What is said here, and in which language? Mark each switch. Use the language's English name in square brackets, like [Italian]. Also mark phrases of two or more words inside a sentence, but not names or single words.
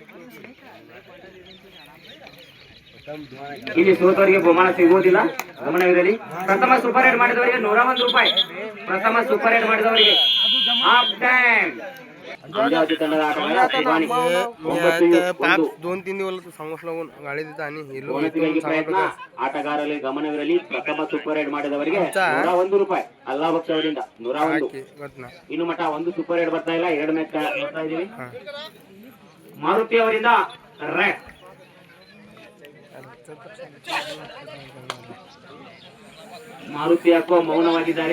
[Kannada] ಇಲ್ಲಿ ಸೋತವರಿಗೆ ಬಹುಮಾನ ಸಿಗುವುದಿಲ್ಲ, ಗಮನವಿರಲಿ. ಪ್ರಥಮ [English] super raid [Kannada] ಮಾಡಿದವರಿಗೆ 101 ರೂಪಾಯಿ. ಪ್ರಥಮ [English] super raid [Kannada] ಮಾಡಿದವರಿಗೆ [English] half time [Kannada] गुंजावती ತಂಡದ ಆಟಗಾರ ಸುಬಾನಿ 9-1 [Marathi] 2-3 दिवस सांगोस लागून गाडी देता आणि हिलो [Kannada] ಪ್ರಯತ್ನ ಆಟಗಾರರಲ್ಲಿ ಗಮನವಿರಲಿ. ಪ್ರಥಮ [English] super raid [Kannada] ಮಾಡಿದವರಿಗೆ 101 ರೂಪಾಯಿ ಅಲ್ಲಾ ಬಕ್ಷ ಅವರಿಂದ 101. ಇನ್ನು ಮಟ್ಟ ಒಂದು [English] super raid [Kannada] ಬರ್ತಾ ಇಲ್ಲ, 2 ಮ್ಯಾಚ್ ನೋಡ್ತಾ ಇದೀವಿ. ಮಾರುತಿ ಅವರಿಂದ ರೆಡ್. ಮಾರುತಿ ಯಾಕೋ ಮೌನವಾಗಿದ್ದಾರೆ.